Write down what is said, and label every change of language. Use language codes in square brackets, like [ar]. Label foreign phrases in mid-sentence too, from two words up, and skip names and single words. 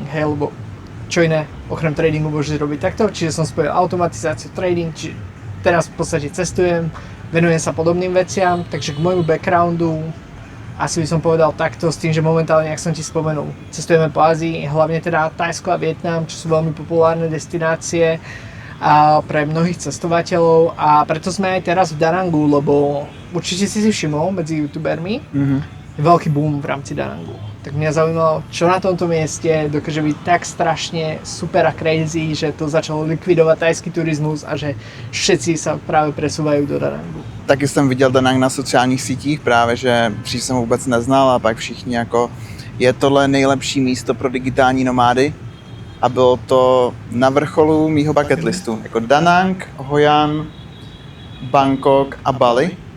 [sk] hej, lebo čo iné okrem tradingu môžeš robiť takto, čiže som spojil automatizáciu, trading, čiže teraz v podstate cestujem, venujem sa podobným veciam, takže k môjmu backgroundu asi by som povedal takto s tým, že momentálne, jak som ti spomenul, cestujeme po Ázii, hlavne teda Thajsko a Vietnam, čo sú veľmi populárne destinácie pre mnohých cestovateľov a preto sme aj teraz v Da Nangu, lebo určite si všimol medzi youtubermi, je veľký boom v rámci Da Nangu. Tak mňa zaujímalo, čo na tomto mieste dokáže byť tak strašne super a crazy, že to začalo likvidovať thajský turismus a že všetci sa práve presúvajú do Da Nangu. [cs] Taky jsem viděl Da Nang na sociálních sítích právě, že dřív jsem ho vůbec neznal a pak všichni jako je tohle nejlepší místo pro digitální nomády a bylo to na vrcholu mýho [en] bucket listu. [cs] Jako Da Nang, Hoi An, Bangkok a Bali.